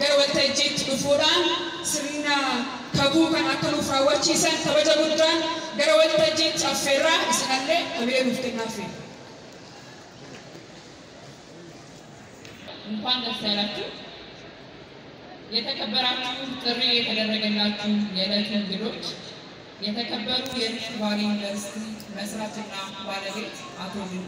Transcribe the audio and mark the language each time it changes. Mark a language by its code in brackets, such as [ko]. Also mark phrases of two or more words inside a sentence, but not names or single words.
[om] waltajjiitti dhufuudhaan sirna kabuu kan akka nuuf raawwachiisan kabaja guddaan gara waltajjiitti affeerraa isinallee hamilee nuuf kennaafii. [am] እንኳን ደስ ያላችሁ የተከበራችሁ ጥሪ የተደረገላችሁ የዕለቱ እንግዶች የተከበሩ የሪፍት ቫሊ ዩኒቨርሲቲ መስራችና ባለቤት አቶ ድንቁ